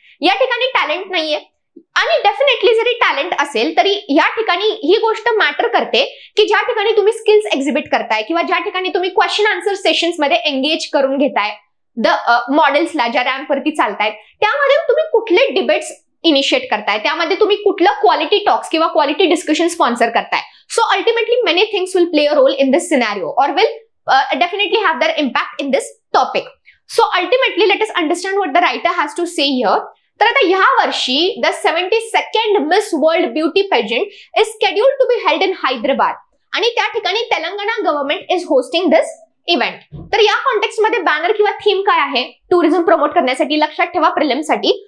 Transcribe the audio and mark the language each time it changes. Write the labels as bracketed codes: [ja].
[mr] या ठिकाणी टॅलेंट नाहीये. आणि डेफिनेटली जरी टॅलेंट असेल तरी या ठिकाणी ही गोष्ट मॅटर करते की ज्या ठिकाणी तुम्ही स्किल्स एक्झिबिट करताय किंवा ज्या ठिकाणी तुम्ही क्वेश्चन आन्सर सेशन्स मध्ये एंगेज करून घेताय द मॉडेल्सला ज्या रॅम्पवरती चालतायत, त्यामध्ये तुम्ही कुठले डिबेट्स इनिशिएट करताय, त्यामध्ये तुम्ही कुठलं क्वालिटी टॉक्स किंवा क्वालिटी डिस्कशन स्पॉन्सर करताय. [en] So ultimately many things will play a role in this scenario और will definitely have their impact in this topic. So ultimately let us understand what the writer has to say here. [mr] तर आता ह्या वर्षी [en] the 72nd miss world beauty pageant is scheduled to be held in Hyderabad [mr] आणि त्या ठिकाणी [en] Telangana government is hosting this event. [mr] तर या context मध्ये बॅनर किंवा थीम काय आहे टुरिझम प्रमोट करण्यासाठी, लक्षात ठेवा प्रिलिम्ससाठी.